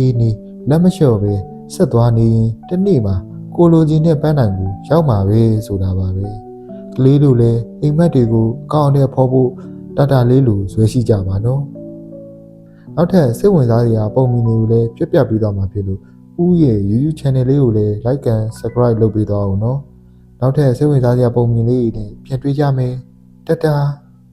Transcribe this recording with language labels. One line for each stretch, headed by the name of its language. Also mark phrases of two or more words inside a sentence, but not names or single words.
Burmese: လက်မလျှော့ပဲဆက်သွားနေရင်တနေ့မှာကိုလိုချင်တဲ့ပန်းတိုင်ကိုရောက်မှာပဲဆိုတာပါပဲ။ကလေးတို့လည်းအိမ်မက်တွေကိုကောင်းတဲ့ဖော်ဖို့တတာလေးလိုဇွဲရှိကြပါနော်။နောက်ထပ်စိတ်ဝင်စားစရာပုံမြင်တွေကိုလည်းပြပြပေးသွားမှာဖြစ်လို့ဦးရဲ့ YouTube channel လေးကိုလည်း
English: like and subscribe
Burmese: လုပ်ပေးသွားအောင်နော်နောက်ထပ်စိတ်ဝင်စားစရာပုံမြင်လေးတွေနဲ့ပြန်တွေ့ကြမယ်တတာ